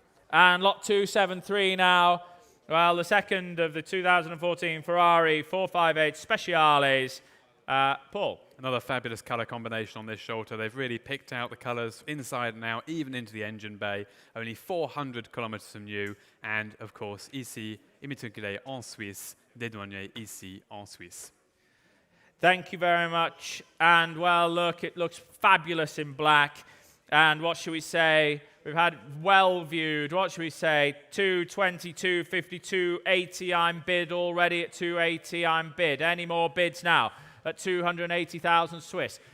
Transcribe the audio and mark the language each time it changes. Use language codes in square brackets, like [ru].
[en] And lot 273 now. Well, the second of the 2014 Ferrari 458 Speciales. Paul. Another fabulous colour combination on this Sholto. They've really picked out the colours inside and out, even into the engine bay. Only 400 kilometres from new. And, of course, [fr] ici, immatriculé en Suisse, dédouané ici en Suisse. [en] Thank you very much. And, well, look, it looks fabulous in black. And what should we say? We've had well viewed. What should we say? 220, 250, 280. I'm bid already at 280. I'm bid. Any more bids now? At 280,000 Swiss.